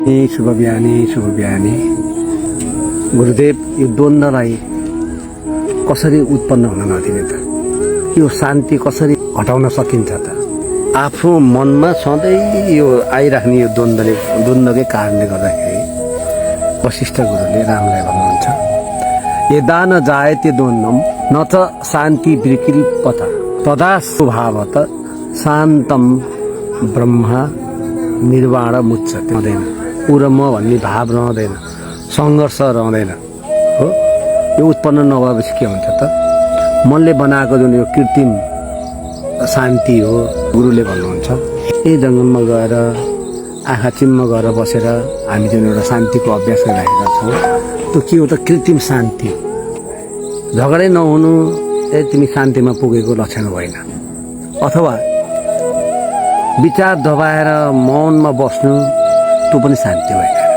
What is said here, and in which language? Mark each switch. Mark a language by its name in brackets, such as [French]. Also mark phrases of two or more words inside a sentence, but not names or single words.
[Nepali] शुभ बिहानी गुरुदेव यो द्वन्द्वलाई कसरी उत्पन्न हुन नदिने त यो शान्ति कसरी हटाउन सकिन्छ त आफ्नो मनमा सधैँ यो आइराख्ने यो द्वन्द्वकै कारणले गर्दाखेरि वशिष्ठ गुरुले रामलाई भन्नुहुन्छ [Sanskrit] यदा न जायते द्वन्द्वम न च शान्ति विकल्पत तदा स्वभावत शान्तम ब्रह्म निर्वाण मुच्यते [Nepali] हुँदैन ऊ र म भन्ने भाव रहँदैन सङ्घर्ष रहँदैन हो यो उत्पन्न नभएपछि के हुन्छ त मनले बनाएको जुन यो कृत्रिम शान्ति हो गुरुले भन्नुहुन्छ यही जङ्गलमा गएर आँखा चिम्म गएर बसेर हामी जुन एउटा शान्तिको अभ्यास गरिरहेका छौँ त्यो के हो त कृत्रिम शान्ति झगडै नहुनु तिमी शान्तिमा पुगेको लक्षण होइन अथवा विचार दबाएर मौनमा बस्नु त्यो पनि शान्ति होइन